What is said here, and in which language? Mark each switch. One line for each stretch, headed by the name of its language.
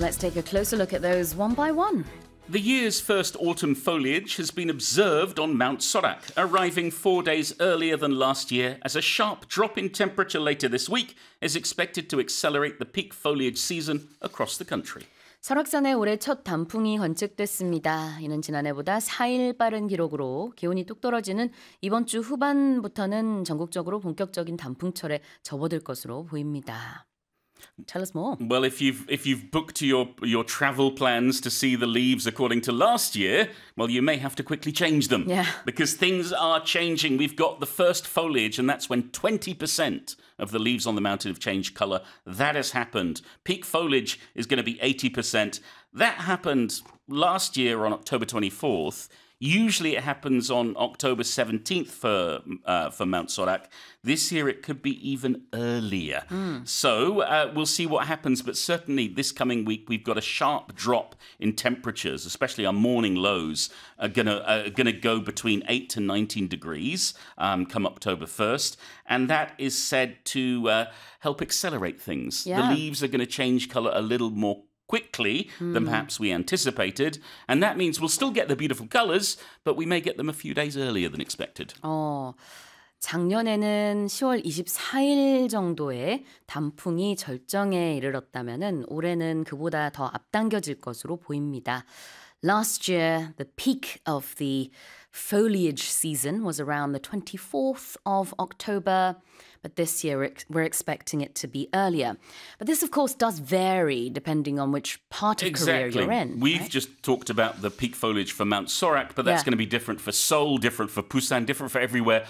English: Let's take a closer look at those one by one. The year's first autumn foliage has been observed on Mount Sorak, arriving 4 days earlier than last year, as a sharp drop in temperature later this week is expected to accelerate the peak foliage season across the country.
Korean: 설악산에 올해 첫 단풍이 관측됐습니다. 이는 지난해보다 4일 빠른 기록으로 기온이 뚝 떨어지는 이번 주 후반부터는 전국적으로 본격적인 단풍철에 접어들 것으로 보입니다.
English: Tell us more. Well, if you've booked your travel plans to see the leaves according to last year, well, you may have to quickly change them. Yeah. Because things are changing. We've got the first foliage, and that's when 20% of the leaves on the mountain have changed color. That has happened. Peak foliage is going to be 80%. That happened last year on October 24th. Usually it happens on October 17th for Mount Sorak. This year it could be even earlier. So we'll see what happens. But certainly this coming week we've got a sharp drop in temperatures, especially our morning lows are going to go between 8 to 19 degrees come October 1st. And that is said to help accelerate things. Yeah. The leaves are going to change color a little more quickly than perhaps we anticipated. And that means we'll still get the beautiful colors, but we may get them a few days earlier than expected.
Korean: 작년에는 10월 24일 정도에 단풍이 절정에 이르렀다면은 올해는 그보다 더 앞당겨질 것으로 보입니다.
English: Last year, the peak of the foliage season was around the 24th of October, but this year we're expecting it to be earlier. But this, of course, does vary depending on which part of Korea you're in. We've just talked about the peak foliage for Mount Sorak, but that's going to be different for Seoul, different for Busan, different for everywhere.